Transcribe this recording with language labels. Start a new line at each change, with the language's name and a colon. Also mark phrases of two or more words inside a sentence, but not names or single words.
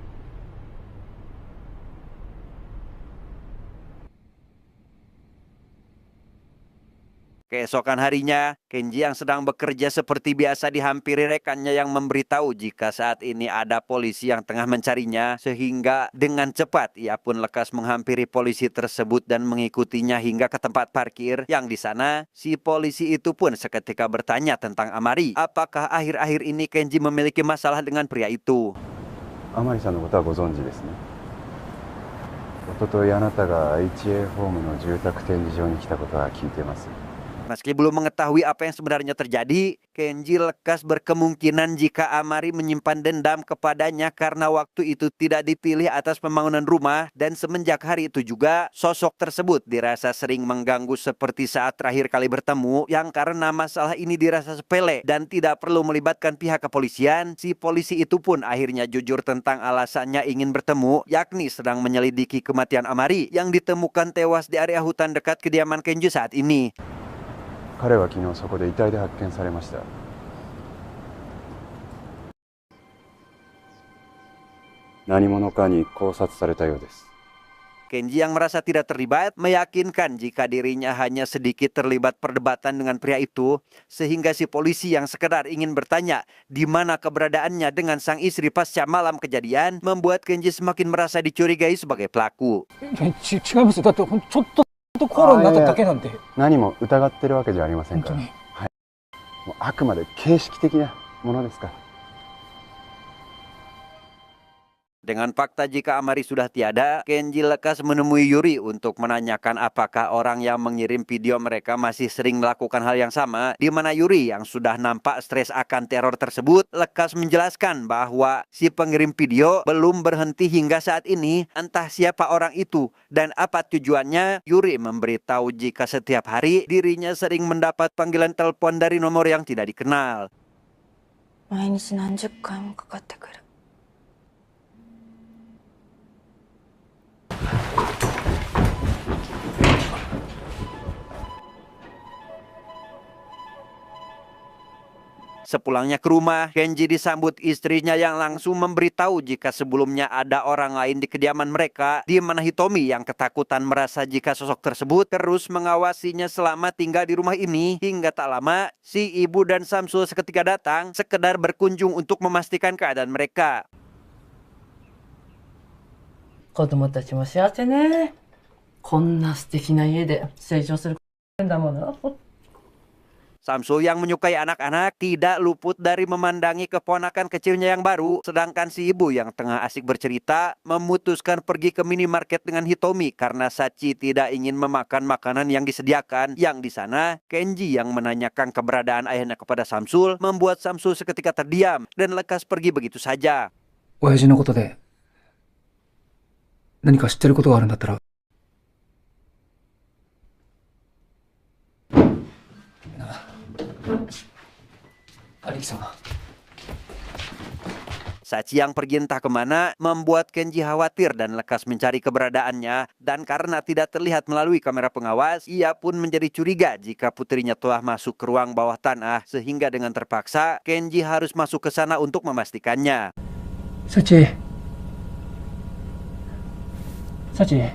Indonesian: Keesokan harinya, Kenji yang sedang bekerja seperti biasa dihampiri rekannya yang memberitahu jika saat ini ada polisi yang tengah mencarinya, sehingga dengan cepat ia pun lekas menghampiri polisi tersebut dan mengikutinya hingga ke tempat parkir. Yang di sana, si polisi itu pun seketika bertanya tentang Amari. Apakah akhir-akhir ini Kenji memiliki masalah dengan pria itu?
Japanese: Amari さんのことはご存知ですね。一昨日あなたが HA ホームの住宅展示場に来たことは聞いてます。
Indonesian: Meski belum mengetahui apa yang sebenarnya terjadi, Kenji lekas berkemungkinan jika Amari menyimpan dendam kepadanya karena waktu itu tidak dipilih atas pembangunan rumah, dan semenjak hari itu juga sosok tersebut dirasa sering mengganggu seperti saat terakhir kali bertemu, yang karena masalah ini dirasa sepele dan tidak perlu melibatkan pihak kepolisian. Si polisi itu pun akhirnya jujur tentang alasannya ingin bertemu, yakni sedang menyelidiki kematian Amari yang ditemukan tewas di area hutan dekat kediaman Kenji saat ini.
Japanese: 彼は昨日そこで遺体で発見されました。何者かに絞殺されたようです。
Indonesian: Kenji yang merasa tidak terlibat meyakinkan jika dirinya hanya sedikit terlibat perdebatan dengan pria itu, sehingga si polisi yang sekedar ingin bertanya di mana keberadaannya dengan sang istri pasca malam kejadian membuat Kenji semakin merasa dicurigai sebagai pelaku.
Japanese: 違いますよ。だってちょっと口論になっただけなんで。何も疑ってるわけじゃありませんから。本当に。はい。もうあくまで形式的なものですから。
Indonesian: Dengan fakta jika Amari sudah tiada, Kenji lekas menemui Yuri untuk menanyakan apakah orang yang mengirim video mereka masih sering melakukan hal yang sama, di mana Yuri yang sudah nampak stres akan teror tersebut lekas menjelaskan bahwa si pengirim video belum berhenti hingga saat ini. Entah siapa orang itu dan apa tujuannya, Yuri memberitahu jika setiap hari dirinya sering mendapat panggilan telepon dari nomor yang tidak dikenal.
Japanese: 毎日何十回もかかってくる。
Indonesian: Sepulangnya ke rumah, Kenji disambut istrinya yang langsung memberitahu jika sebelumnya ada orang lain di kediaman mereka, di mana Hitomi yang ketakutan merasa jika sosok tersebut terus mengawasinya selama tinggal di rumah ini. Hingga tak lama, si ibu dan Samsul seketika datang, sekedar berkunjung untuk memastikan keadaan mereka.
Japanese: 子供たちも幸せね。こんな素敵な家で成長するんだもの。
Indonesian: Samsul yang menyukai anak-anak tidak luput dari memandangi keponakan kecilnya yang baru, sedangkan si ibu yang tengah asik bercerita memutuskan pergi ke minimarket dengan Hitomi karena Sachi tidak ingin memakan makanan yang disediakan. Yang di sana, Kenji yang menanyakan keberadaan ayahnya kepada Samsul membuat Samsul seketika terdiam dan lekas pergi begitu saja.
Japanese: 親父のことで何か知ってることがあるんだったら。兄貴様。
Indonesian: Sachi yang pergi entah kemana membuat Kenji khawatir dan lekas mencari keberadaannya, dan karena tidak terlihat melalui kamera pengawas, ia pun menjadi curiga jika putrinya telah masuk ke ruang bawah tanah, sehingga dengan terpaksa Kenji harus masuk ke sana untuk memastikannya. Sachi. Sachi.